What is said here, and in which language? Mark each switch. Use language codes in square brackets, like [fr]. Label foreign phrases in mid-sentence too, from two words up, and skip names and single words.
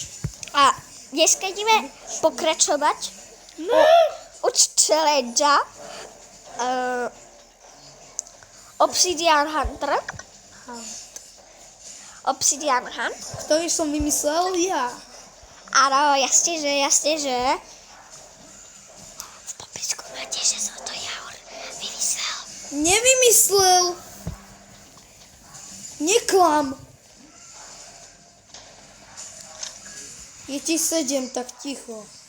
[cs] A dneska jdeme pokračovat u challenge Obsidian Hunter. Obsidian Hunt. [sk] Ktorý som vymyslel ja. [cs] Ano, jasně, že. V popisku máte, že jsem to já vymyslel. [sk] Nevymyslel. Neklam. Je ti 7, tak ticho.